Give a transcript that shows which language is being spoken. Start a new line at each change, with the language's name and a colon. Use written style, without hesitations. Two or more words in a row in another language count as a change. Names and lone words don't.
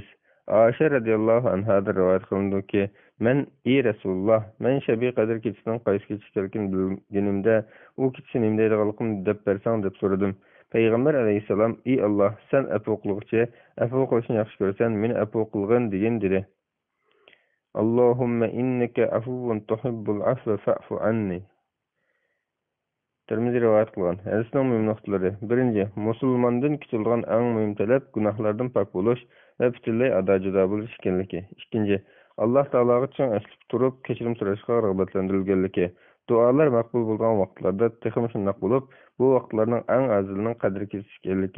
Uzbek: Aisha radhiyallohu anhadan rivoyat qilindiki, men ey Rasululloh, men Shabi Qadr kechisining qaysi kecha ekanligini bilganimda, u kecha nima deydiganligimni deb bersang deb so'radim. Payg'ambar alayhissalom: "Ey Alloh, sen afv qiluvchi, afv qilishni yaxshi ko'rsan, meni afv qilgin" degan dedi.
Arabic: اللهم إنك عفو تحب العفو فاعف عني.
Uzbek: Tirmizi rivoyat qilgan. Hadisning muhim nuqtalari. Birinchi, musulmondan kutilgan eng muhim talab gunohlardan pok bo'lish va butunlay ado-judo bo'lish ekanligi. Ikkinchi, Alloh taologa chin aslib turib kechirim so'rashga rag'batlantirilganligi. Duolar maqbul bo'lgan vaqtlarda texim shundoq bo'lib, bu vaqtlarning eng azilining qadri kechishganligi.